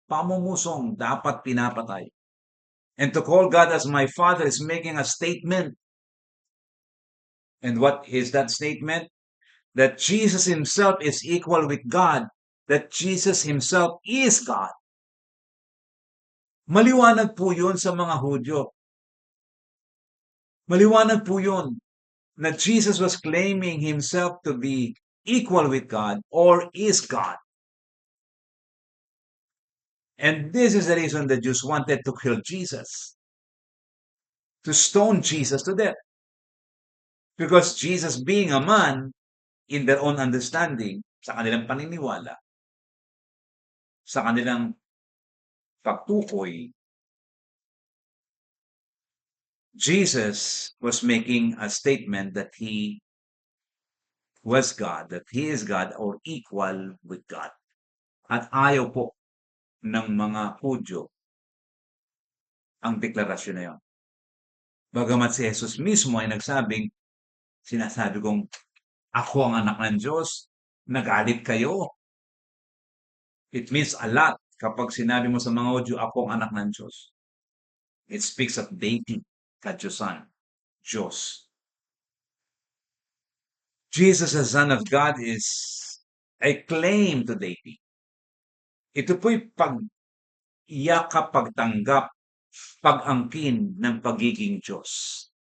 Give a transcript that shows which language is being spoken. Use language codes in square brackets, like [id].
[tl] Pamumusong, dapat pinapatay. [en] And to call God as my Father is making a statement. And what is that statement? That Jesus himself is equal with God. That Jesus himself is God. [tl] Maliwanag po yun sa mga Hudyo. Maliwanag po yun na [en] Jesus was claiming himself to be equal with God or is God. And this is the reason the Jews wanted to kill Jesus, to stone Jesus to death. Because Jesus being a man, in their own understanding, [tl] sa kanilang paniniwala, sa kanilang pagtukoy, [en] Jesus was making a statement that he was God, that he is God or equal with God. [tl] At ayaw po ng mga Hudyo ang deklarasyon na yun. Bagamat si Jesus mismo ay nagsabing, sinasabi kong ako ang anak ng Diyos, Nagalit kayo. [en] It means a lot [tl] kapag sinabi mo sa mga Hudyo, ako ang anak ng Diyos. [en] It speaks of deity, [tl] ka-Diyosan, Diyos. [en] Jesus, the Son of God, is a claim to deity. [tl] Ito po'y pag-iyakap, pagtanggap, pag-angkin ng pagiging Diyos.